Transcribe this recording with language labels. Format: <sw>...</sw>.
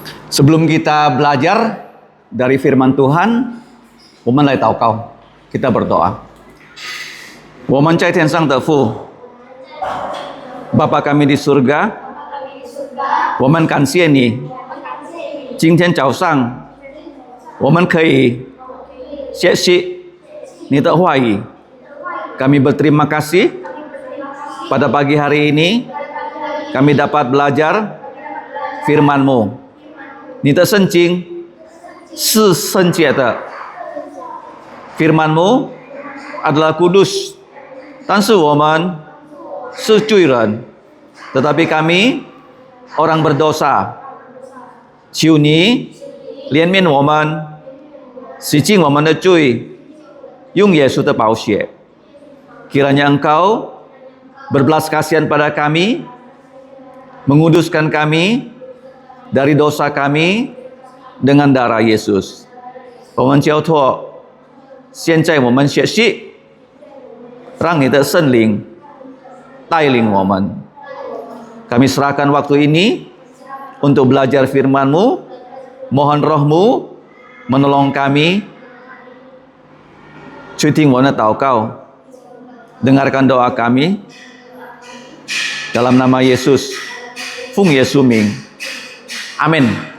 <id>Sebelum kita belajar dari firman Tuhan,</id> <zh>我们来祷告.</zh> <id>Kita berdoa.</id> <zh>我们在天上的父,</zh> <id>Bapa kami di surga,</id> <zh>我们感谢你，今天早上我们可以学习你的话语.</zh> <id>Kami berterima kasih pada pagi hari ini kami dapat belajar firman-Mu.</id> <zh>你的圣经是圣洁的，</zh> <id>firman-Mu adalah kudus,</id> <zh>但是我们是罪人,</zh> <id>tetapi kami orang berdosa.</id> <zh>求你怜悯我们，洗净我们的罪，用耶稣的宝血.</zh> <id>Kiranya Engkau berbelas kasihan pada kami, menguduskan kami dari dosa kami dengan darah Yesus.</id> <zh>我们交托，现在我们学习，让你的圣灵带领我们.</zh> <id>Kami serahkan waktu ini untuk belajar firman-Mu. Mohon Roh-Mu menolong kami.</id> <zh>去听我的祷告,</zh> <id>dengarkan doa kami. Dalam nama Yesus,</id> <zh>奉耶稣名.</zh> <id>Amin.</id>